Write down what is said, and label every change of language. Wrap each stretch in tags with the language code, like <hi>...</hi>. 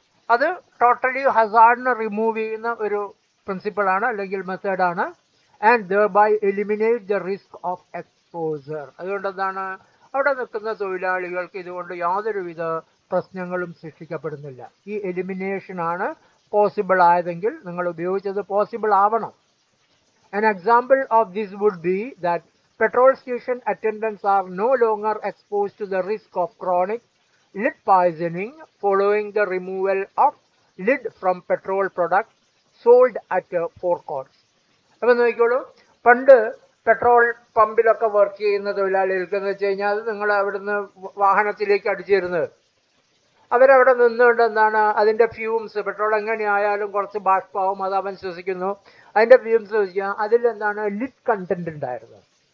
<ml>അത് totally ഹസാർഡിനെ remove ചെയ്യുന്ന ഒരു പ്രിൻസിപ്പിളാണ് അല്ലെങ്കിൽ മെത്തേഡാണ്.</ml> <en>And thereby eliminate the risk of exposure.</en> <ml>അതുകൊണ്ട് എന്താണ്? അവിടെ നിൽക്കുന്ന തൊഴിലാളികൾക്ക് ഇതുകൊണ്ട് യാതൊരുവിധ പ്രശ്നങ്ങളും സൃഷ്ടിക്കപ്പെടുന്നില്ല. ഈ എലിമിനേഷനാണ് പോസിബിൾ ആയതെങ്കിൽ നിങ്ങൾ ഉപയോഗിച്ചത് പോസിബിൾ ആവണം.</ml> <en>An example of this would be that petrol station attendants are no longer exposed to the risk of chronic lead poisoning following the removal of lid from petrol product sold at forecourts.</en> <ml>അപ്പം നോക്കിക്കോളൂ, പണ്ട് petrol പമ്പിലൊക്കെ work ചെയ്യുന്ന തൊഴിലാളികൾക്ക് എന്ന് വെച്ച് കഴിഞ്ഞാൽ നിങ്ങൾ അവിടുന്ന് വാഹനത്തിലേക്ക് അടിച്ചിരുന്നത് അവരവിടെ നിന്നുകൊണ്ട് എന്താണ് അതിൻ്റെ ഫ്യൂംസ്, പെട്രോൾ എങ്ങനെയായാലും കുറച്ച് ബാഷ്പാവും, അത് അവൻ ശ്വസിക്കുന്നു, അതിൻ്റെ ഫ്യൂംസ് ശ്വസിക്കുക, അതിലെന്താണ് ലിഡ് കണ്ടന്റ് ഉണ്ടായിരുന്നത്.</ml>